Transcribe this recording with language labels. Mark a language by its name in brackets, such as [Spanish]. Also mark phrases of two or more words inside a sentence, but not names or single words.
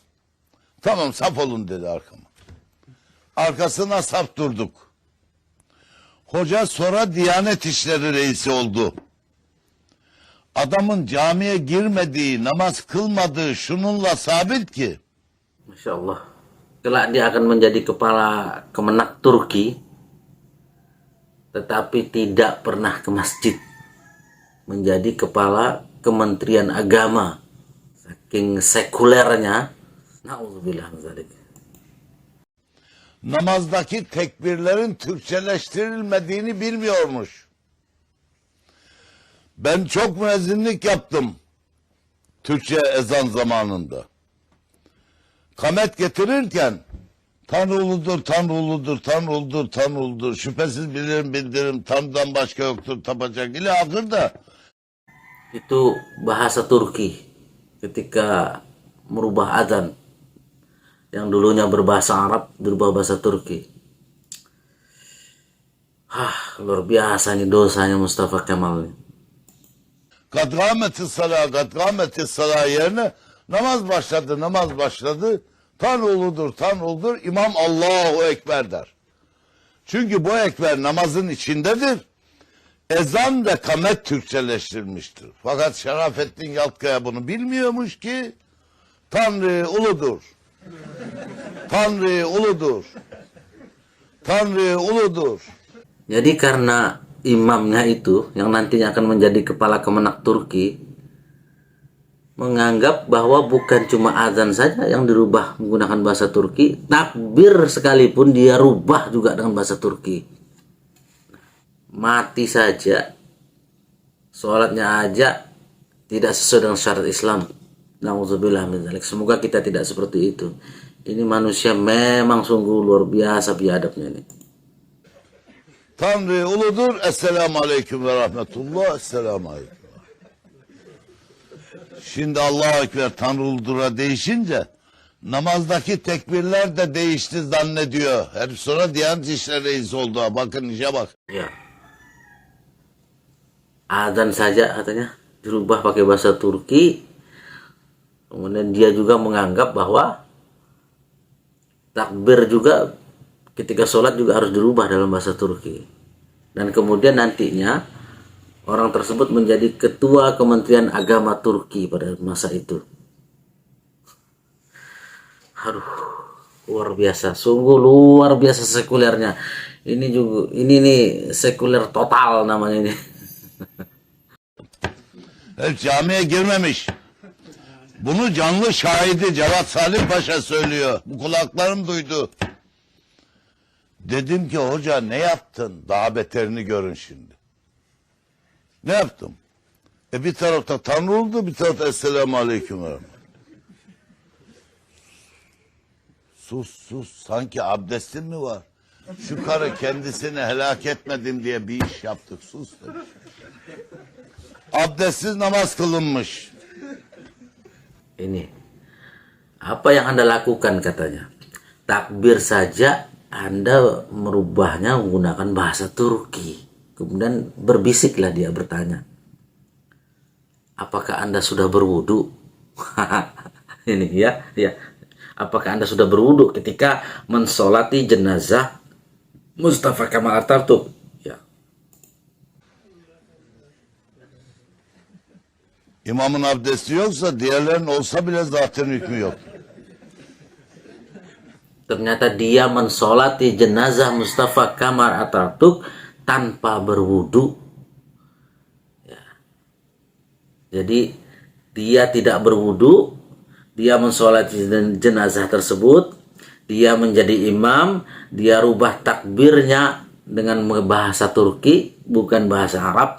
[Turkish] Tamam saf olun dedi arkama. Arkasına saf durduk. Hoca sonra Diyanet İşleri Reisi oldu. Adamın camiye girmediği, namaz kılmadığı şununla sabit ki. [Arabic] ما شاء الله. [Indonesian] Kelak dia akan menjadi kepala Kemenak Turki, tetapi tidak pernah ke masjid. Menjadi kepala Kementerian Agama. Saking sekulernya. [Arabic] نعوذ بالله من ذلك. [Turkish] Namazdaki tekbirlerin Türkçeleştirilmediğini bilmiyormuş. Ben çok müezzinlik yaptım Türkçe ezan zamanında. Kamet getirirken Tanrı uludur, Tanrı uludur, Tanrı uludur, Tanrı uludur. Şüphesiz bilirim, bildirim, Tanrı'dan başka yoktur, tapacak. İle ahırda. [Indonesian] Itu bahasa Turki ketika merubah azan. Yang dulunya berbahasa Arab berubah bahasa Turki. Luar biasa nih dosanya Mustafa Kemal nih. [Turkish] Kad kâmeti salâ yerine namaz başladı. Tanrı uludur, Tanrı uludur. İmam [Arabic] الله أكبر [Turkish] der. Çünkü bu ekber namazın içindedir. Ezan ve kamet Türkçeleştirilmiştir. Fakat Şerafettin Yaltkaya bunu bilmiyormuş ki Tanrı uludur. Tanrı uludur. Tanrı uludur. [Indonesian] Jadi karena imamnya itu yang nantinya akan menjadi kepala Kemenak Turki menganggap bahwa bukan cuma azan saja yang dirubah menggunakan bahasa Turki, takbir sekalipun dia rubah juga dengan bahasa Turki. Mati saja, sholatnya aja tidak sesuai dengan syarat Islam. [Arabic] نعوذ بالله من ذلك. [Indonesian] Semoga kita tidak seperti itu. Ini manusia memang sungguh luar biasa biadabnya ini. [Turkish] Tanrı uludur. [Arabic] السلام عليكم ورحمة الله. السلام عليكم. [Turkish] Şimdi [Arabic] الله أكبر [Turkish] Tanrı uludur'a değişince namazdaki tekbirler de değişti zannediyor. Hep sonra Diyanet İşleri Reisi oldu. Bakın işe bak. Ya. [Indonesian] Azan saja katanya dirubah pakai bahasa Turki. Kemudian dia juga menganggap bahwa takbir juga ketika sholat juga harus dirubah dalam bahasa Turki. Dan kemudian nantinya orang tersebut menjadi ketua Kementerian Agama Turki pada masa itu. Aduh, luar biasa, sungguh luar biasa sekulernya. Ini nih sekuler total namanya ini. [Turkish] Hep camiye girmemiş. Bunu canlı şahidi Cevat Salim Paşa söylüyor. Bu kulaklarım duydu. Dedim ki hoca ne yaptın? Daha beterini görün şimdi. Ne yaptım? Bir tarafta Tanrı oldu, bir tarafta [Arabic] السلام عليكم. [Turkish] Sus, sanki abdestin mi var? Şu karı kendisini helak etmedim diye bir iş yaptık, sus demiş. Abdestsiz namaz kılınmış. [Indonesian] Ini apa yang Anda lakukan katanya? Takbir saja Anda merubahnya menggunakan bahasa Turki. Kemudian berbisiklah dia bertanya, apakah Anda sudah berwudu? Ini ya. Apakah Anda sudah berwudu ketika mensolati jenazah Mustafa Kemal Atatürk? Ya. [Turkish] İmamın abdesti yoksa diğerlerin olsa bile zaten hükmü yok. [Indonesian] Ternyata dia mensolati jenazah Mustafa Kamal Atatürk tanpa berwudu. Ya. Jadi dia tidak berwudu, dia mensolati jenazah tersebut, dia menjadi imam, dia rubah takbirnya dengan bahasa Turki, bukan bahasa Arab.